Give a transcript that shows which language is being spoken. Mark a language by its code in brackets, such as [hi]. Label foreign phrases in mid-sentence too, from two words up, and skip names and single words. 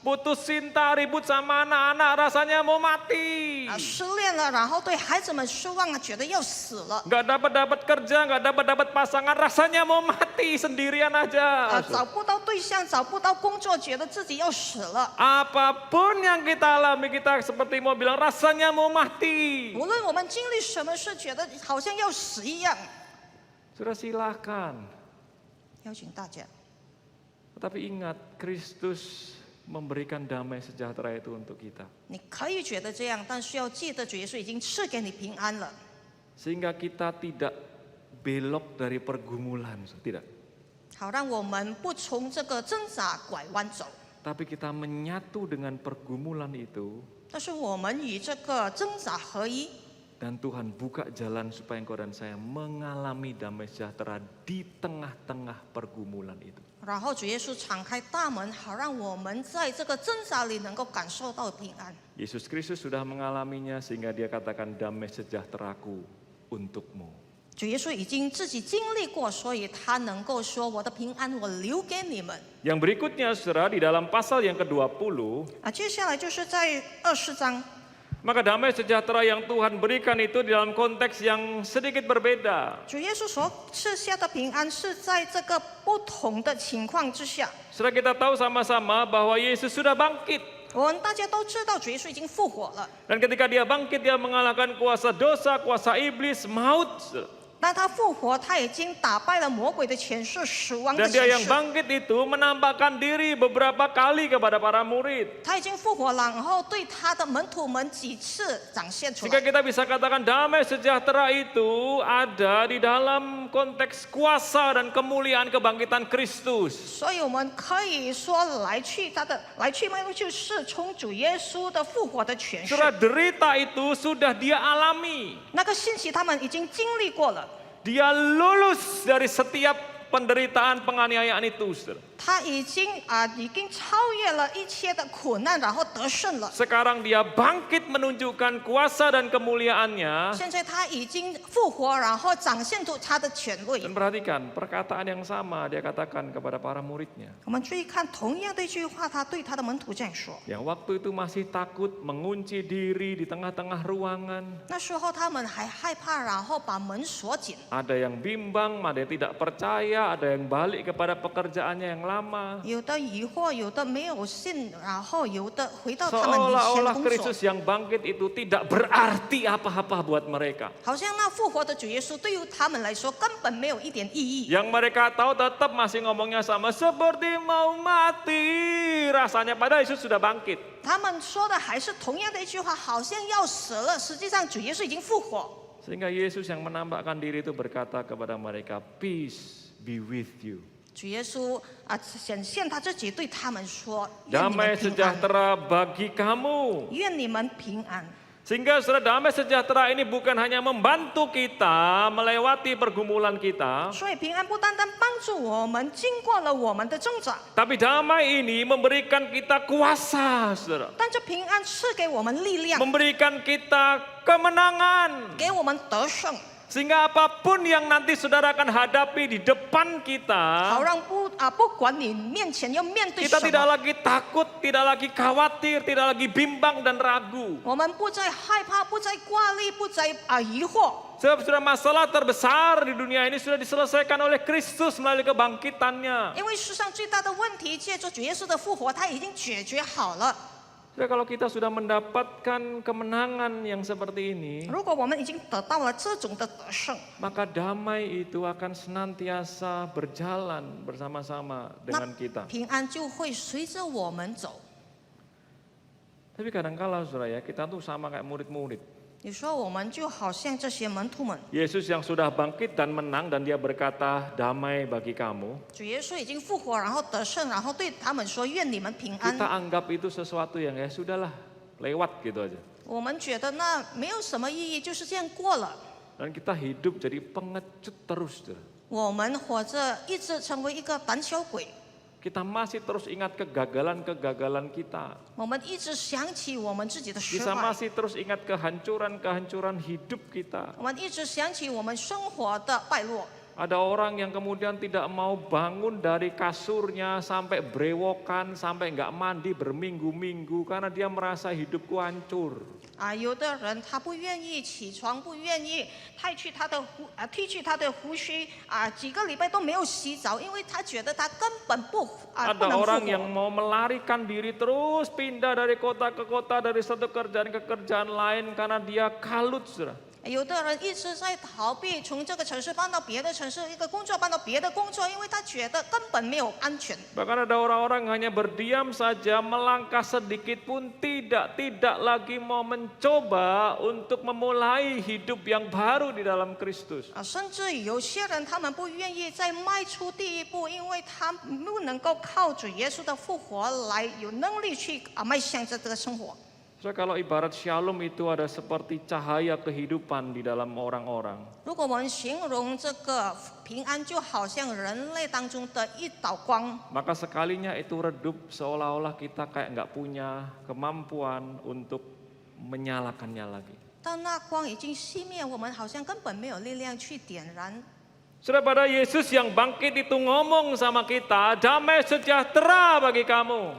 [id] putus cinta, ribut sama anak-anak, rasanya mau mati. [zh] 失恋了，然后对孩子们失望了，觉得要死了。 [id] Nggak dapat kerja, nggak dapat pasangan, rasanya mau mati sendirian aja. [zh] 找不到对象，找不到工作，觉得自己要死了。 [id] Apapun yang kita alami, kita seperti mau bilang rasanya mau mati. [zh] 无论我们经历什么事，觉得好像要死一样。 [id] Sudah silakan. [zh] 邀请大家， [id] Tetapi ingat, Kristus memberikan damai sejahtera itu untuk kita. [zh] 你可以觉得这样，但是要记得主耶稣已经赐给你平安了， [id] Sehingga kita tidak belok dari pergumulan, tidak. [zh] 好让我们不从这个挣扎拐弯走。 [id] Tapi kita menyatu dengan pergumulan itu, [zh] 但是我们与这个挣扎合一， [id] dan Tuhan buka jalan supaya engkau dan saya mengalami damai sejahtera di tengah-tengah pergumulan itu. [zh] 然后主耶稣敞开大门，好让我们在这个挣扎里能够感受到平安。 [id] Yesus Kristus sudah mengalaminya sehingga dia katakan damai sejahteraku untukmu. [zh] 主耶稣已经自己经历过，所以他能够说：“我的平安我留给你们。 [id] Yang berikutnya saudara di dalam pasal yang ke-20, ” [zh] 接下来就是在20章， [id] maka damai sejahtera yang Tuhan berikan itu di dalam konteks yang sedikit berbeda. [zh] 主耶稣所赐下的平安是在这个不同的情况之下。 [id] Saudara kita tahu sama-sama bahwa Yesus sudah bangkit. [zh] 我们大家都知道，主耶稣已经复活了。 [id] Dan ketika dia bangkit, dia mengalahkan kuasa dosa, kuasa iblis, maut. [zh] 当他复活，他已经打败了魔鬼的权势、死亡的 [id] Dan dia [zh] 权 [id] yang [zh] 势。 [id] bangkit itu menampakkan diri beberapa kali kepada para murid. [zh] 他已经复活了，然后对他的门徒们几次展现出 [id] Sehingga [zh] 来。 [id] kita bisa katakan damai sejahtera itu ada di dalam konteks kuasa dan kemuliaan kebangkitan Kristus. [zh] 所以我们可以说，来去脉络就是从主耶稣的复活的权势。 [id] Saudara, derita itu sudah dia alami. [zh] 那个信息他们已经经历过了， [id] Dia lulus dari setiap penderitaan penganiayaan itu, saudara. [zh] 他已经超越了一切的苦难，然后得胜了。 [id] Sekarang dia bangkit menunjukkan kuasa dan kemuliaannya. [zh] 现在他已经复活，然后展现出他的权位。 [id] Dan perhatikan perkataan yang sama dia katakan kepada para muridnya. [zh] 我们注意看同样的一句话，他对他的门徒这样说。 [id] Yang waktu itu masih takut mengunci diri di tengah-tengah ruangan. [zh] 那时候他们还害怕，然后把门锁紧。 [id] Ada yang bimbang, ada yang tidak percaya, ada yang balik kepada pekerjaannya yang lama. [zh] 有的疑惑，有的没有信，然后有的回到他们以前 [id] Seolah-olah [zh] 工作。 [id] Kristus yang bangkit itu tidak berarti apa-apa buat mereka. [zh] 好像那复活的主耶稣对于他们来说根本没有一点意义。 [id] Yang mereka tahu tetap masih ngomongnya sama seperti mau mati rasanya, padahal Yesus sudah bangkit. [zh] 他们说的还是同样的一句话，好像要死了，实际上主耶稣已经复活。 [id] Sehingga Yesus yang menampakkan diri itu berkata kepada mereka, [en] peace be with you. [zh] 主耶稣显现他自己对他们说：“愿你 [id] Damai [zh] 们平安， [id] sejahtera bagi kamu. [zh] 愿你们平安。” [id] Sehingga saudara, damai sejahtera ini bukan hanya membantu kita melewati pergumulan kita, [zh] 所以平安不单单帮助我们经过了我们的挣扎， [id] tapi damai ini memberikan kita kuasa, saudara. [zh] 但这平安赐给我们力量， [id] Memberikan kita kemenangan. [zh] 给我们得胜， [id] Sehingga apapun yang nanti saudara akan hadapi di depan [zh] 好 [id] kita, [zh] 让不管你面前要面对 [id] kita [zh] 什 [id] tidak [zh] 么， [id] lagi takut, tidak lagi khawatir, tidak lagi bimbang dan ragu. [zh] 我们不再害怕，不再挂虑，不再疑惑。 [id] Sebab sudah masalah terbesar di dunia ini sudah diselesaikan oleh Kristus melalui kebangkitannya. [zh] 因为世上最大的问题，借着主耶稣的复活，他已经解决好了。 [id] Sudah, kalau kita sudah mendapatkan kemenangan yang seperti ini, [zh] 如果我们已经得到了这种的得胜， [id] maka damai itu akan senantiasa berjalan bersama-sama [zh] 那 [id] dengan kita. [zh] 平安就会随着我们走。 [id] Tapi kadang-kala saudara ya, kita tuh sama kayak murid-murid. [zh] 你说我们就好像这些门徒们， [id] Yesus yang sudah bangkit dan menang dan dia berkata damai bagi kamu. [zh] 主耶稣已经复活，然后得胜，然后对他们说：“愿你们平安。” [id] Kita anggap itu sesuatu yang ya sudahlah, lewat gitu aja. [zh] 我们觉得那没有什么意义，就是这样过了。 [id] Dan kita hidup jadi pengecut terus, saudara. [zh] 我们活着一直成为一个胆小鬼， [id] Kita masih terus ingat kegagalan-kegagalan kita. [zh] 我们一直想起我们自己的失 [id] Kita [zh] 败， [id] masih terus ingat kehancuran-kehancuran hidup kita. [zh] 我们一直想起我们生活的败落。 [id] Ada orang yang kemudian tidak mau bangun dari kasurnya sampai brewokan, sampai nggak mandi berminggu-minggu karena dia merasa hidupku hancur. [zh] 有的人他不愿意起床，不愿意剃去他的胡须几个礼拜都没有洗澡，因为他觉得他根本不 [id] Ada [zh] 能复 [id] orang yang [zh] 活。 [id] mau melarikan diri terus pindah dari kota ke kota, dari satu kerjaan ke kerjaan lain karena dia kalut, saudara. [zh] 有的人一直在逃避，从这个城市搬到别的城市，一个工作搬到别的工作，因为他觉得根本没有安全。 [id] Bahkan ada orang-orang hanya berdiam saja, melangkah sedikit pun tidak lagi mau mencoba untuk memulai hidup yang baru di dalam Kristus. [zh] 甚至有些人他们不愿意再迈出第一步，因为他不能够靠主耶稣的复活来有能力去迈向这个生活。 [id] So, kalau ibarat Shalom itu ada seperti cahaya kehidupan di dalam orang-orang. [zh] 如果我们形容这个平安，就好像人类当中的一道光， [id] Maka sekalinya itu redup seolah-olah kita kayak nggak punya kemampuan untuk menyalakannya lagi. [zh] 当那光已经熄灭，我们好像根本没有力量去点燃。 [id] Saudara, pada Yesus yang bangkit itu ngomong sama kita, damai sejahtera bagi kamu.